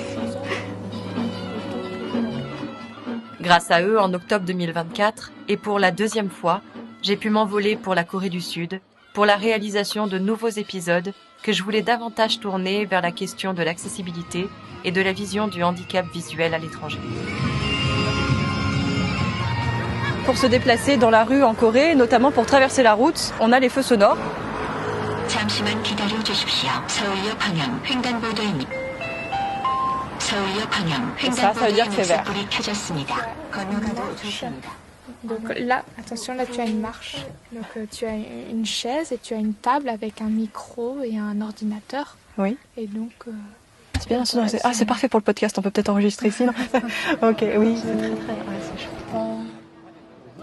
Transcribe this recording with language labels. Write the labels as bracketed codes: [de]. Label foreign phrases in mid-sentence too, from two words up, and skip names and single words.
[fr] Grâce à eux, en octobre 2024, et pour la deuxième fois, j'ai pu m'envoler pour la Corée du Sud, pour la réalisation de nouveaux épisodes que je voulais davantage tourner vers la question de l'accessibilité et de la vision du handicap visuel à l'étranger. Pour se déplacer dans la rue en Corée, notamment pour traverser la route, on a les feux sonores. [ko] 잠시만 기다려주십시오. 서울역 방향 횡단보도입니다. 서울역 방향 횡단보도에 녹색불이 켜졌습니다. 건너가도 좋습니다. [fr] Donc là, attention, là tu as une marche. Donc tu as une chaise et tu as une table avec un micro et un ordinateur. Oui. Et donc... c'est bien sonore. Ah, c'est parfait pour le podcast, on peut peut-être enregistrer ici, non? Ok, oui. c'est chouette.